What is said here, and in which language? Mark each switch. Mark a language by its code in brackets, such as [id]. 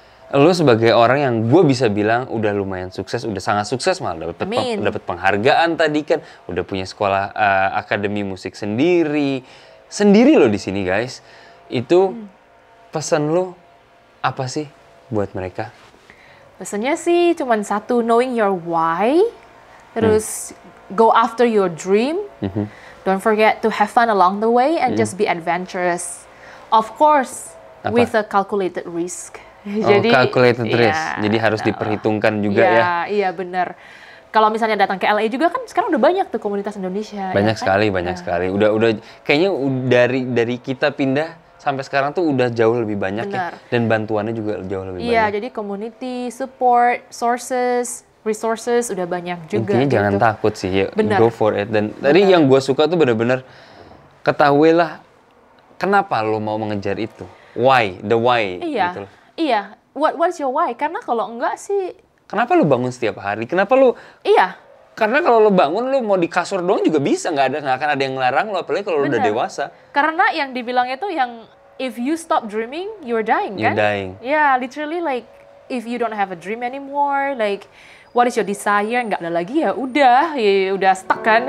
[id] Lu sebagai orang yang gue bisa bilang udah lumayan sukses, udah sangat sukses, malah dapat penghargaan tadi kan, udah punya sekolah akademi musik sendiri loh di sini guys. Itu pesan lo apa sih buat mereka? Pesannya sih cuman satu, [en] knowing your why, [id] terus [en] go after your dream, don't forget to have fun along the way and just be adventurous. Of course, with a calculated risk. [id] Jadi, [en] calculated risk, [id] jadi harus diperhitungkan juga ya. Iya benar. Kalau misalnya datang ke LA juga kan sekarang udah banyak tuh komunitas Indonesia. Banyak sekali. Udah kayaknya dari kita pindah sampai sekarang tuh udah jauh lebih banyak ya, dan bantuannya juga jauh lebih banyak. Iya, jadi community, support, resources udah banyak juga. Intinya jangan takut sih, ya, [en] go for it. [id] Dan tadi yang gue suka tuh benar-benar ketahuilah kenapa lo mau mengejar itu, [en] the why. [id] Iya, gitu. Iya. [en] What's your why? [id] Karena kalau enggak sih. Kenapa lo bangun setiap hari? Kenapa lo? Iya. Karena kalau lo bangun, lo mau di kasur doang juga bisa, nggak akan ada yang ngelarang lo, apalagi kalau lo udah dewasa. Karena yang dibilang itu yang [en] if you stop dreaming, you're dying, [id] kan? [en] You're dying. Yeah, literally like if you don't have a dream anymore, like what is your desire? [id] Nggak ada lagi ya udah stuck kan?